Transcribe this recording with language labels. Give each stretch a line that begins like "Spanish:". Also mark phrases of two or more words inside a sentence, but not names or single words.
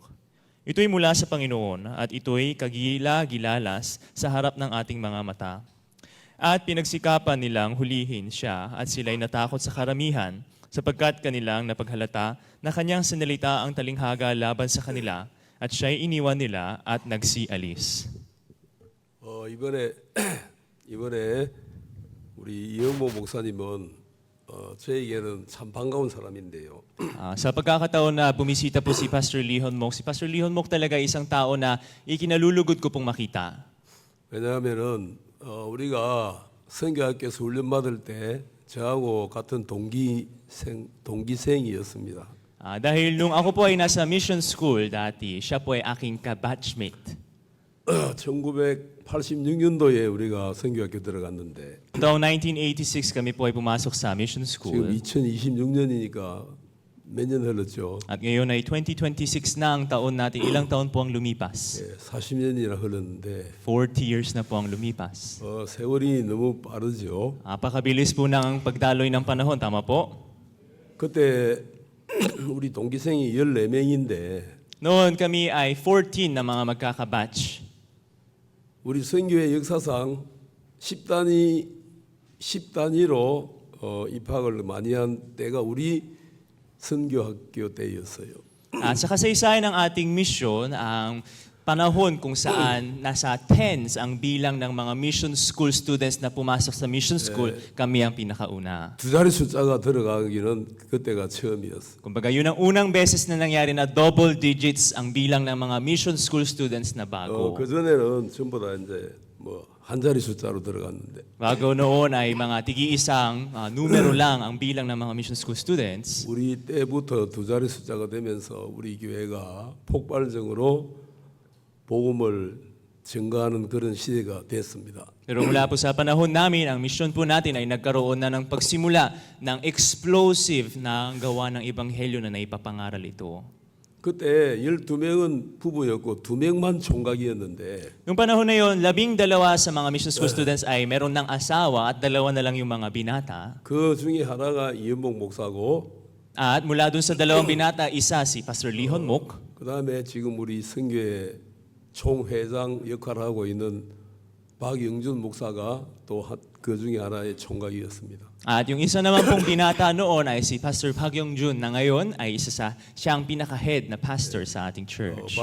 Filipino: Ito'y mula sa Panginoon at ito'y kagila-gilalas sa harap ng ating mga mata. At pinagsikapan nilang hulihin siya at sila'y natakot sa karamihan sapagkat kanilang napaghalata na kanyang sinalita ang talinghaga laban sa kanila at siya'y iniwan nila at nagsialis.
Korean: 이번에 우리 이영모 목사님은 저에게는 참 반가운 사람인데요.
Filipino: Sa pagkakataon na bumisita po si Pastor Lihon Mok, si Pastor Lihon Mok talaga isang tao na ikinalulugod ko pong makita.
Korean: 왜냐하면은 우리가 선교학교에서 훈련 받을 때 저하고 같은 동기생이었습니다.
Filipino: Dahil nung ako po ay nasa
English: mission school
Filipino: dati, siya po ay aking ka-batchmate.
Korean: 1986년도에 우리가 선교학교 들어갔는데
Filipino: Taong 1986 kami po ay pumasok sa mission
Korean: 지금
Filipino: school.
Korean: 2026년이니까 몇 년 흘렀죠?
Filipino: At ngayon ay 2026 na ang taon natin. Ilang taon po ang lumipas?
Korean: 40년이나 흘렀는데
Filipino: 40 years na po ang lumipas.
Korean: 세월이 너무 빠르죠.
Filipino: Napakabilis po ng pagdaloy ng panahon, tama po?
Korean: 그때 우리 동기생이 14명인데
Filipino: Noon kami ay 14 na mga magkakabatch.
Korean: 우리 선교의 역사상 10단위로 입학을 많이 한 때가 우리 선교학교 때였어요.
Filipino: Sa kasaysayan ng ating mission, ang panahon kung saan nasa tens ang bilang ng mga
English: mission school students
Filipino: na pumasok sa
English: mission school,
Filipino: kami ang pinakauna.
Korean: 두 자리 숫자가 들어가기는 그때가 처음이었어요.
Filipino: Kumbaga yun ang unang beses na nangyari na
English: double digits
Filipino: ang bilang ng mga
English: mission school students
Filipino: na bago.
Korean: 그 전에는 전부 다 이제 한 자리 숫자로 들어갔는데
Filipino: Bago noon ay mga tigi-isang numero lang ang bilang ng mga
English: mission school students.
Korean: 우리 때부터 두 자리 숫자가 되면서 우리 교회가 폭발적으로 복음을 증가하는 그런 시대가 됐습니다.
Filipino: Pero mula po sa panahon namin, ang mission po natin ay nagkaroon na ng pagsimula ng explosive na gawa ng ebanghelyo na naipapangaral ito.
Korean: 그때 12명은 부부였고 2명만 총각이었는데
Filipino: Noong panahon na yon, 12 sa mga
English: mission school students
Filipino: ay meron ng asawa at 2 na lang yung mga binata.
Korean: 그 중에 하나가 이현복 목사고
Filipino: At mula dun sa 2 binata, isa si Pastor Lihon Mok.
Korean: 그다음에 지금 우리 선교회 총회장 역할을 하고 있는 박영준 목사가 또 그 중에 하나의 총각이었습니다.
Filipino: At yung isa naman pong binata noon ay si Pastor Park Yong-jun na ngayon ay siyang pinaka-head na pastor sa ating church.